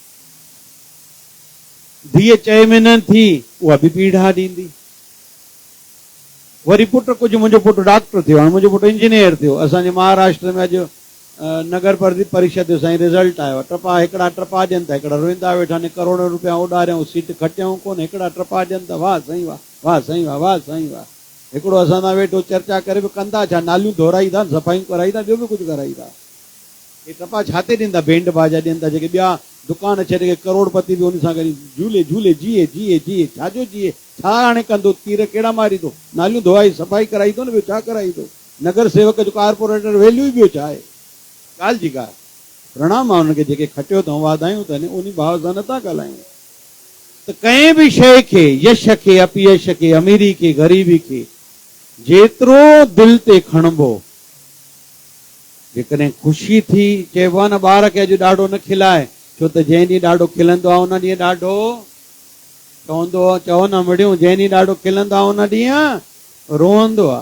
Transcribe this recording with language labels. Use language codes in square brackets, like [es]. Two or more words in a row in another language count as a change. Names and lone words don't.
[sd] धीअ चए में न थी, उहा बि पीड़ा ॾींदी। वरी पुटु, कुझु मुंहिंजो पुटु डॉक्टर थियो, हाणे मुंहिंजो पुटु इंजीनियर थियो। असांजे महाराष्ट्र में अॼु नगर परिषद जो साईं रिज़ल्ट आयो। टपा हिकिड़ा टपा ॾियनि था, हिकिड़ा रोईंदा वेठा ने, करोड़ रुपया उॾारियऊं, सीट खटियऊं कोन, हिकिड़ा टपा ॾियनि था, वाह साईं वाह, वाह साईं वाह, वाह साईं वाह। हिकिड़ो असां सां वेठो चर्चा करे बि कंदा छा, नालियूं धोराईंदा, सफ़ाइयूं कराईंदा, ॿियो बि कुझु कराईंदा। हे टपा छा ते ॾींदा? बैंड बाजा ॾियनि था। जेके ॿिया दुकान छॾे करे करोड़पति बि उन सां गॾु झूले झूले जीए जीए जीए। छाजो जीए? छा हाणे कंदो? तीर कहिड़ा मारींदो? नालियूं धोआई, सफ़ाई कराईंदो न, ॿियो छा कराईंदो? नगर सेवक जो कारपोरेटर वैल्यू ई ॿियो छा आहे? ॻाल्हि जी ॻाल्हि। प्रणाम आहे हुनखे जेके खटियो अथऊं, वाधायूं अथनि, उन भाव सां नथा ॻाल्हायूं। त कंहिं बि शइ खे, यश खे, अपयश खे, अमीरी खे, ग़रीबी खे जेतिरो दिल ते खणबो, जेकॾहिं ख़ुशी थी, चइबो आहे न ॿार खे अॼु ॾाढो न खिलाए, छो त जंहिं ॾींहुं ॾाढो खिलंदो आहे उन ॾींहुं ॾाढो चवंदो आहे, चओ न मिड़ियूं, जंहिं ॾींहुं ॾाढो खिलंदो आहे उन ॾींहुं रोअंदो आहे।